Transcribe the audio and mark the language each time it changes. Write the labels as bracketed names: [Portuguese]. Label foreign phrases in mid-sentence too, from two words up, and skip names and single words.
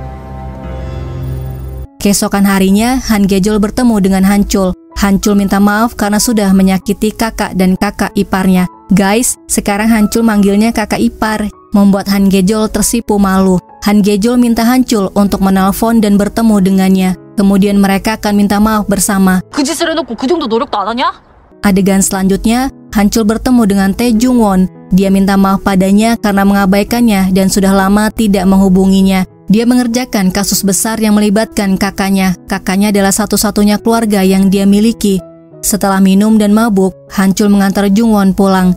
[Indonesian] Keesokan harinya, Han Gejol bertemu dengan Hancul. Hancul minta maaf karena sudah menyakiti kakak dan kakak iparnya. Guys, sekarang Hancul manggilnya kakak ipar, membuat Han Gejol tersipu malu. Han Gejol minta Hancul untuk menelpon dan bertemu dengannya. Kemudian mereka akan minta maaf bersama. [Korean] 그 짓을 해놓고 그 정도 노력도 안 하냐? [Indonesian] Adegan selanjutnya, Hancul bertemu dengan Tae Jung-won. Dia minta maaf padanya karena mengabaikannya dan sudah lama tidak menghubunginya. Dia mengerjakan kasus besar yang melibatkan kakaknya. Kakaknya adalah satu-satunya keluarga yang dia miliki. Setelah minum dan mabuk, Hancul mengantar Jung-won pulang.